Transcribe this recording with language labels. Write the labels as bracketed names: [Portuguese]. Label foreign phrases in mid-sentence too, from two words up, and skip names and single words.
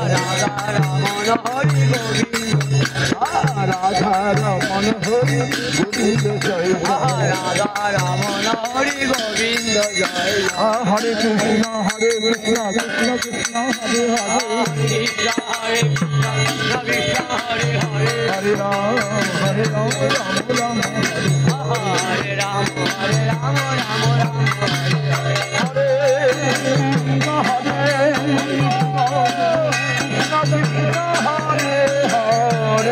[Bangla] রাধা রমন হরি গোবিন্দ রাধা রমন হরি গোবিন্দ জয় জয় রাধা রমন হরি গোবিন্দ জয় [Sanskrit] হরে কৃষ্ণ কৃষ্ণ কৃষ্ণ হরে হরে কৃষ্ণ হরে কৃষ্ণ কৃষ্ণ হরে হরে হরে রাম রাম রাম হরে রাম হরে রাম রাম রাম হরে হরে হরে কৃষ্ণ কৃষ্ণ হরে হরে